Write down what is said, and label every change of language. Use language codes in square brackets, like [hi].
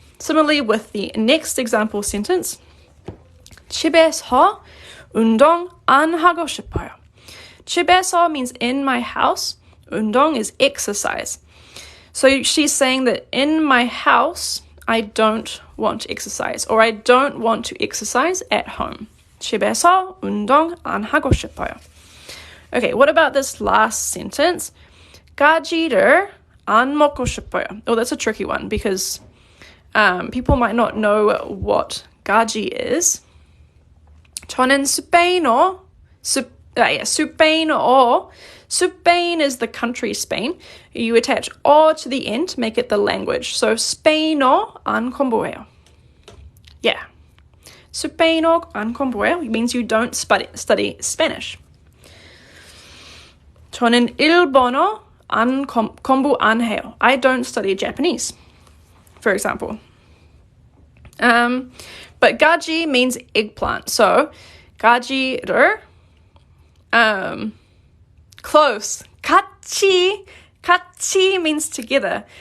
[en] Similarly with the next example sentence, [ko] 집에서 운동 안 하고 싶어요. [en] 집에서 means in my house. 운동 is exercise. So she's saying that in my house, I don't want to exercise, or I don't want to exercise at home. [ko] 집에서 운동 안 하고 싶어요. [en] Okay, what about this last sentence? [ko] 가지를 안 먹고 싶어요. [en] Oh, that's a tricky one because people might not know what 가지 is. [ko] 저는 스페인어, 스페인어. [en] Spain is the country Spain. You attach o to the end to make it the language. [ko] So 스페인어 안 공부해요. [en] Yeah. [ko] 스페인어 안 공부해요 [en] means you don't study Spanish. [ko] 저는 일본어 공부 안 해요. [en] I don't study Japanese, for example. But 가지 means eggplant. So 가지를 close. 같이 means together.